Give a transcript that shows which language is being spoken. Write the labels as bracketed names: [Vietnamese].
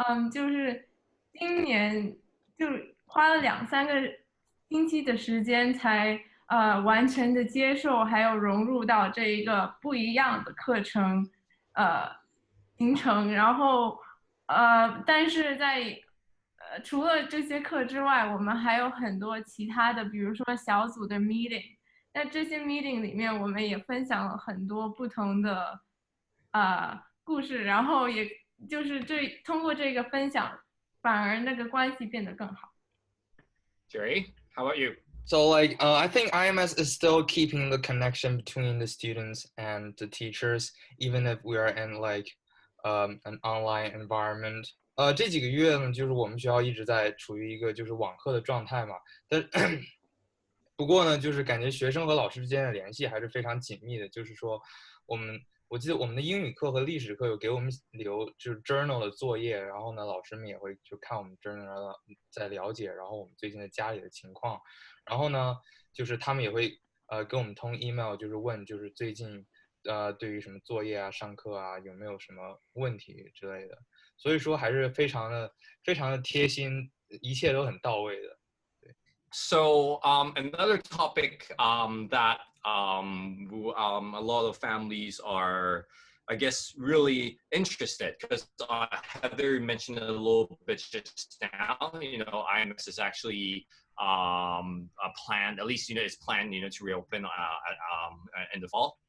[Chinese] 就是今年就花了2-3个星期的时间才完全的接受还有融入到这一个不一样的课程行程，然后但是在除了这些课之外，我们还有很多其他的，比如说小组的 meeting。在这些 meeting 里面，我们也分享了很多不同的故事，然后也就是通过这个分享，反而那个关系变得更好。 [English] Jerry, how about you? So like I think IMS is still keeping the connection between the students and the teachers, even if we are in like an online environment. [Chinese] 这几个月呢，就是我们学校一直在处于一个就是网课的状态嘛。但不过呢，就是感觉学生和老师之间的联系还是非常紧密的。就是说，我记得我们的英语课和历史课有给我们留就是 journal 的作业，然后呢，老师们也会就看我们 journal 在了解，然后我们最近的家里的情况。然后呢，就是他们也会跟我们通 email，就是问就是最近对于什么作业啊、上课啊有没有什么问题之类的。所以说还是非常的贴心，一切都很到位的。 [English] So another topic that a lot of families are, I guess, really interested because Heather mentioned it a little bit just now. You know, IMS is actually planned, at least it's planned, to reopen in the fall.